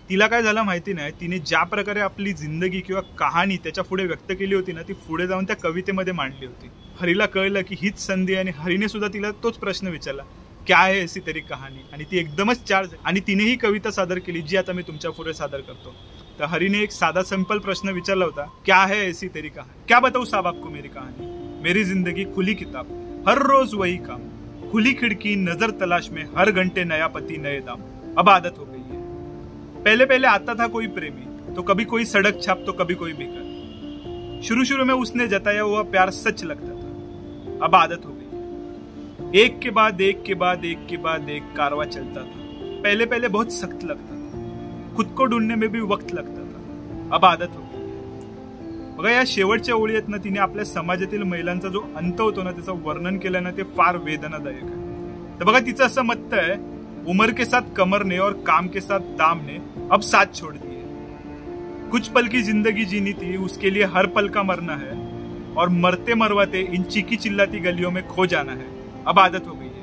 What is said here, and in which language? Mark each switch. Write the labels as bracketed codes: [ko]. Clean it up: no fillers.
[mr] तिला काय झालं माहिती नाही, तिने ज्या प्रकारे आपली जिंदगी किंवा कहाणी त्याच्या पुढे व्यक्त केली होती ना, ती पुढे जाऊन त्या कवितेमध्ये मांडली होती. हरीला कळलं की हीच संधी, आणि हरीने सुद्धा तिला तोच प्रश्न विचारला, [hi] क्या है ऐसी तेरी कहानी. [mr] आणि ती एकदमच चार्ज आणि तिने ही कविता सादर केली जी आता मी तुमच्या पुढे सादर करतो. तर हरीने एक साधा सिंपल प्रश्न विचारला होता, [hi] क्या है ऐसी तेरी कहानी, क्या बताऊं साहब आपको मेरी कहानी, मेरी जिंदगी खुली किताब, हर रोज वही काम, खुली खिड़की नजर तलाश में, हर घंटे नया पति नए दाम, अब आदत हो गई है. पहले पहले आता था कोई प्रेमी तो कभी कोई सड़क छाप तो कभी कोई बेकार, शुरू शुरू में उसने जताया हुआ प्यार सच लगता था, अब आदत हो गई. एक के बाद एक के बाद एक के बाद एक कारवा चलता था, पहले पहले बहुत सख्त लगता था, खुद को ढूंढने में भी वक्त लगता था, अब आदत हो गई. [mr] बघा, या शेवटच्या ओळी आहेत ना, तिने आपल्या समाजातील महिलांचा जो अंत होतो ना त्याचं वर्णन केलं ना, ते फार वेदनादायक आहे. तर बघा, तिचं असं मत आहे, [hi] उम्र के साथ कमर ने और काम के साथ दाम ने अब साथ छोड़ दिए, कुछ पल की जिंदगी जीनी थी उसके लिए हर पल का मरना है, और मरते मरवाते इन चीखी चिल्लाती गलियों में खो जाना है, अब आदत हो